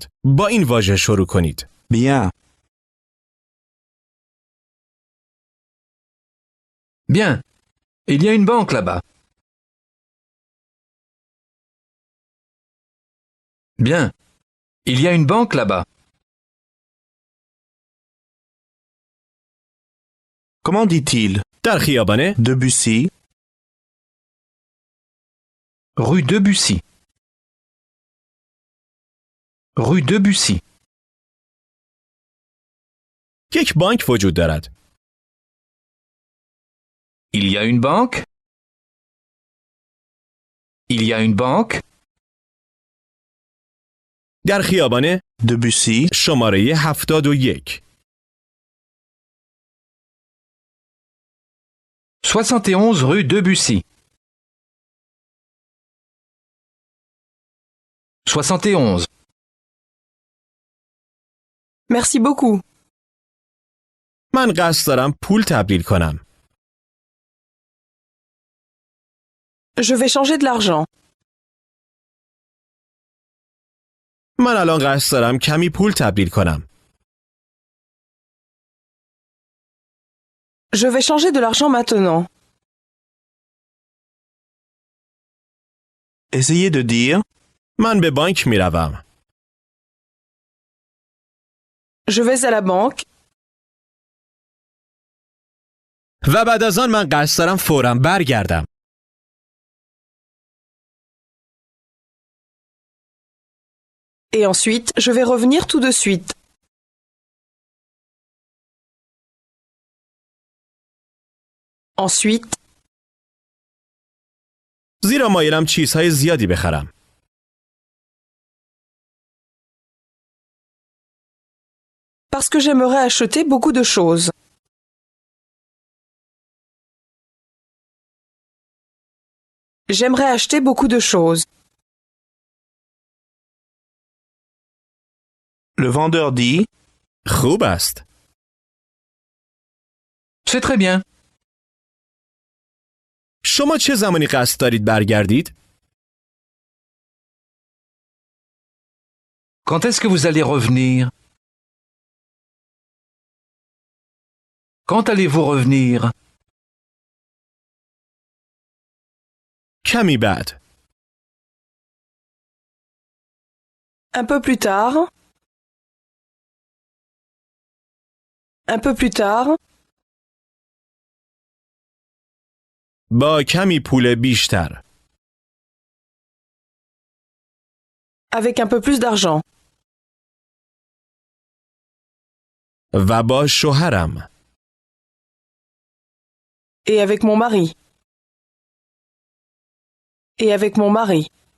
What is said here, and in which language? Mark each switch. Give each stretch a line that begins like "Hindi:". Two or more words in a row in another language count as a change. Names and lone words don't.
Persian: با این واژه شروع کنید.
French: Bien. Bien. Il y a une banque là-bas. Bien. Il y a une banque là-bas. Comment dit-il?
Persian: در خیابان Debussy.
French: Rue Debussy. Rue Debussy.
Persian: یک بانک وجود دارد.
French: Il y a une banque? Il y a une banque?
Persian: در خیابان Debussy. شماره 71.
French: 71 rue Debussy. 71. Merci beaucoup.
Persian: من قصد دارم پول تبدیل کنم.
French: Je vais changer de l'argent.
Persian: من الان قصد دارم کمی پول تبدیل کنم.
French: Je vais changer de l'argent maintenant. Essayez de dire.
Persian: من به بانک می روم.
French: Je vais à la banque.
Persian: و بعد از آن من قصد دارم فوراً برگردم.
French: Et ensuite, je vais revenir tout de suite. Ensuite,
Persian: زیرا مایلم چیزهای زیادی بخرم.
French: parce que j'aimerais acheter beaucoup de choses. J'aimerais acheter beaucoup de choses. Le vendeur dit.
Persian: خوب است.
French: C'est très bien.
Persian: شما چه زمانی قصد دارید برگردید؟
French: Quand est-ce que vous allez revenir? Quand allez-vous revenir?
Persian: کمی بعد.
French: Un peu plus tard. Un peu plus tard.
Persian: با کمی پول بیشتر.
French: Avec un peu plus d'argent.
Persian: و با شوهرم.
French: Et avec mon mari. Et avec mon mari.